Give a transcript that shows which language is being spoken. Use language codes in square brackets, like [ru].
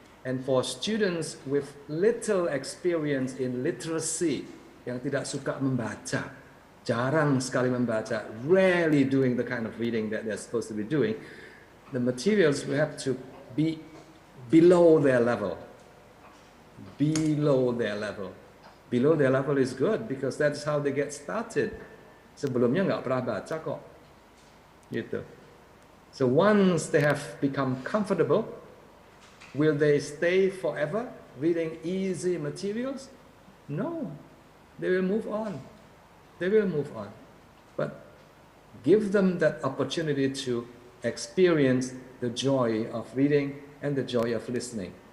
[en] And for students with little experience in literacy, [id] yang tidak suka membaca, jarang sekali membaca, [en] rarely doing the kind of reading that they're supposed to be doing, the materials will have to be below their level. Below their level. Below their level is good because that's how they get started. [id] Sebelumnya nggak pernah baca kok. Gitu. [en] So once they have become comfortable, will they stay forever reading easy materials? No. They will move on. They will move on. But give them that opportunity to experience the joy of reading and the joy of listening.